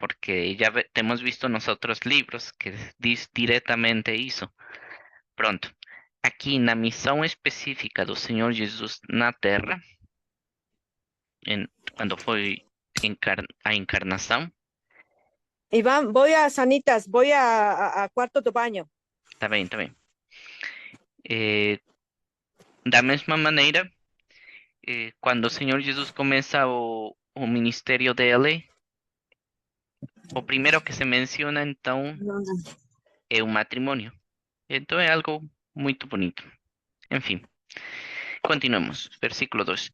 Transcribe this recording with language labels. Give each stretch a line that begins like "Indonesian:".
Portuguese: Porque já temos visto nos outros livros que diz diretamente isso. Pronto, aqui na missão específica do Senhor Jesus na Terra, quando foi a encarnação.
Spanish: Iván, voy a Sanitas, voy a cuarto de baño.
Portuguese: Tá bem, tá bem. Da mesma maneira, quando o Senhor Jesus começa o ministério dele, o primeiro que se menciona, então, é o matrimônio. Então é algo muito bonito. Enfim, continuemos. Versículo 2.